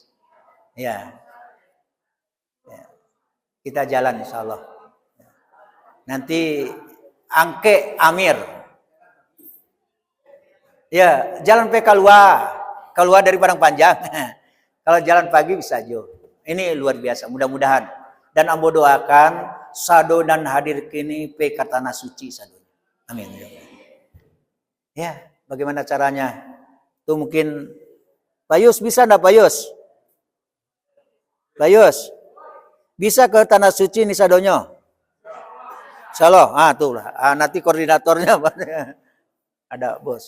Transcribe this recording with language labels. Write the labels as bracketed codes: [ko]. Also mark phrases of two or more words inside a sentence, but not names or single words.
[id] Ya. Kita jalan [ar] insya Allah. [id] Nanti Angke Amir. Ya, jalan keluar dari Padang Panjang. Kalau jalan pagi bisa jo. Ini luar biasa, mudah-mudahan. [min] Dan ambo doakan sado dan hadir kini pe tanah suci sado. [id] Amin. Ya, bagaimana caranya? Tuh mungkin Pak Yus bisa enggak Pak Yus? Pak Yus, bisa ke tanah suci nih sadonyo? Insyaallah. Tuh lah. Nanti koordinatornya ada bos.